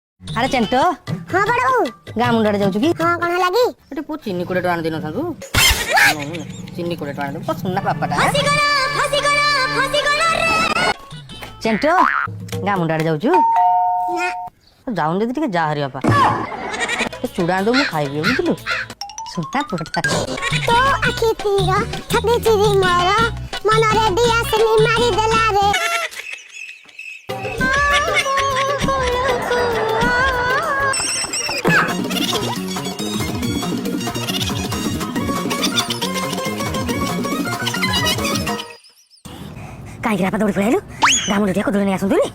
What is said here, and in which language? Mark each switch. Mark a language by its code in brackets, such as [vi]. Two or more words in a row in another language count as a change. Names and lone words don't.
[or] আরে চেন্টো [hi] हाँ बड़ बहू [or] ଗାଁ ମୁଣ୍ଡରେ ଯାଉଛୁ କି [hi] हाँ कौन लगी [or] ଏଠି ପୁଅ ଚିନି 20 ଟଙ୍କା ଦେଇନଥାନ୍ତୁ ଚିନି 20 ଟଙ୍କା ଦେବୁ ସୁନା ବାପାଟା ଚେଣ୍ଟୋ ଗାଁ ମୁଣ୍ଡରେ ଯାଉଛୁ [hi] ना [or] ଯାଉନି ଯଦି ଟିକେ ଯା ହରି ବାପା ଚୁଡ଼ା ଆଣିଦେବୁ ମୁଁ ଖାଇବି ବୁଝିଲୁ ସୁନା ପୁଅଟା ତୋ ଆଖି ତୀର ଛାତି ଚିରି ମୋର ମନ ରେ ଦିଆ ସିନି ମାରି ଦେଲା ରେ କାହିଁକି ବାପା ଦୌଡ଼ି ପଳେଇଲୁ ଗାଁ ମୁଣ୍ଡ ଟିକେ କଦଳୀ ନେଇ ଆସନ୍ତୁ